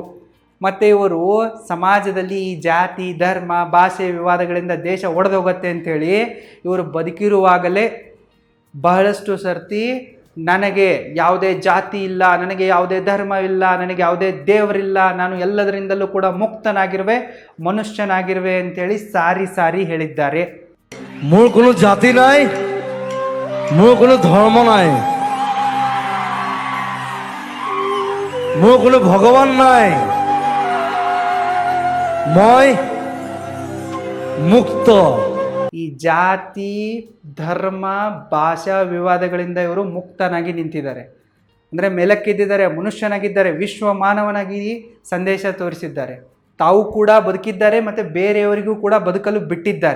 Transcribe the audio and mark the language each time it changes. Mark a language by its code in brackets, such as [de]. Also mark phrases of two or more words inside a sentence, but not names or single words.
[kn] ಮತ್ತು ಇವರು ಸಮಾಜದಲ್ಲಿ ಈ ಜಾತಿ, ಧರ್ಮ, ಭಾಷೆ ವಿವಾದಗಳಿಂದ ದೇಶ ಒಡೆದೋಗುತ್ತೆ ಅಂಥೇಳಿ ಇವರು ಬದುಕಿರುವಾಗಲೇ ಬಹಳಷ್ಟು ಸರ್ತಿ ನನಗೆ ಯಾವುದೇ ಜಾತಿ ಇಲ್ಲ, ನನಗೆ ಯಾವುದೇ ಧರ್ಮವಿಲ್ಲ, ನನಗೆ ಯಾವುದೇ ದೇವರಿಲ್ಲ, ನಾನು ಎಲ್ಲದರಿಂದಲೂ ಕೂಡ ಮುಕ್ತನಾಗಿರುವೆ, ಮನುಷ್ಯನಾಗಿರುವೆ ಅಂಥೇಳಿ ಸಾರಿ ಹೇಳಿದ್ದಾರೆ. [as] মোর কোনো জাতি নাই, মোর কোনো ধর্ম নাই, মোর কোনো ভগবান নাই, মই মুক্ত. [kn] ಈ ಜಾತಿ, ಧರ್ಮ, ಭಾಷಾ ವಿವಾದಗಳಿಂದ ಇವರು ಮುಕ್ತನಾಗಿ ನಿಂತಿದ್ದಾರೆ. ಅಂದರೆ ಮೇಲಕ್ಕೆದ್ದಿದ್ದಾರೆ, ಮನುಷ್ಯನಾಗಿದ್ದಾರೆ, ವಿಶ್ವ ಮಾನವನಾಗಿ ಸಂದೇಶ ತೋರಿಸಿದ್ದಾರೆ. ತಾವು ಕೂಡ ಬದುಕಿದ್ದಾರೆ ಮತ್ತು ಬೇರೆಯವರಿಗೂ ಕೂಡ ಬದುಕಲು ಬಿಟ್ಟಿದ್ದಾರೆ.